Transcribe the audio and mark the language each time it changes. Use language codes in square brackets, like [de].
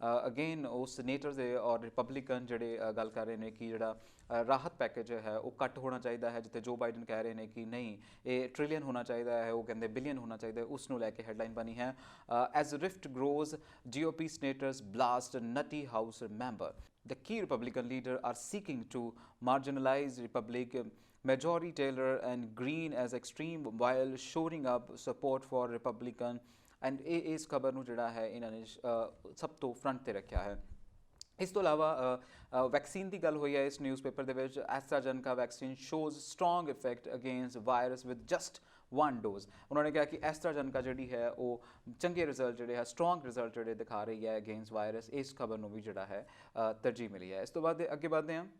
[pa] Again ਉਹ ਸੀਨੇਟਰਸ ਦੇ ਔਰ ਰਿਪਬਲਿਕਨ ਜਿਹੜੇ ਗੱਲ ਕਰ ਰਹੇ ਨੇ ਕਿ ਜਿਹੜਾ ਰਾਹਤ ਪੈਕੇਜ ਹੈ ਉਹ ਘੱਟ ਹੋਣਾ ਚਾਹੀਦਾ ਹੈ, ਜਿੱਥੇ ਜੋ ਬਾਈਡਨ ਕਹਿ ਰਹੇ ਨੇ ਕਿ ਨਹੀਂ ਇਹ ਟ੍ਰਿਲੀਅਨ ਹੋਣਾ ਚਾਹੀਦਾ ਹੈ, ਉਹ ਕਹਿੰਦੇ ਬਿਲੀਅਨ ਹੋਣਾ ਚਾਹੀਦਾ ਹੈ, ਉਸ ਨੂੰ ਲੈ ਕੇ ਹੈਡਲਾਈਨ ਬਣੀ ਹੈ [en] As rift grows GOP senators blast nutty house member. The key Republican leader are seeking to marginalize Republican Marjorie Taylor and Green as extreme while shoring up support for Republican and [pa] ਇਸ ਖਬਰ ਨੂੰ ਜਿਹੜਾ ਹੈ ਇਹਨਾਂ ਨੇ ਸਭ ਤੋਂ ਫਰੰਟ ਤੇ ਰੱਖਿਆ ਹੈ। ਇਸ ਤੋਂ ਇਲਾਵਾ ਵੈਕਸੀਨ ਦੀ ਗੱਲ ਹੋਈ ਹੈ ਇਸ ਨਿਊਜ਼ਪੇਪਰ ਦੇ ਵਿੱਚ। [en] AstraZeneca vaccine shows strong effect against virus with just 1 dose. [pa] ਉਹਨਾਂ ਨੇ ਕਿਹਾ ਕਿ ਐਸਟਰਾਜੈਨਕਾ ਜਿਹੜੀ ਹੈ ਉਹ ਚੰਗੇ ਰਿਜ਼ਲਟ ਜਿਹੜੇ ਹੈ ਸਟਰੋਂਗ ਰਿਜ਼ਲਟ ਜਿਹੜੇ ਦਿਖਾ ਰਹੀ ਹੈ [en] Against virus. [pa] ਇਸ ਖਬਰ ਨੂੰ ਵੀ ਜਿਹੜਾ ਹੈ ਤਰਜੀਹ ਮਿਲੀ ਹੈ। ਇਸ ਤੋਂ ਬਾਅਦ ਅੱਗੇ ਵਧਦੇ ਹਾਂ।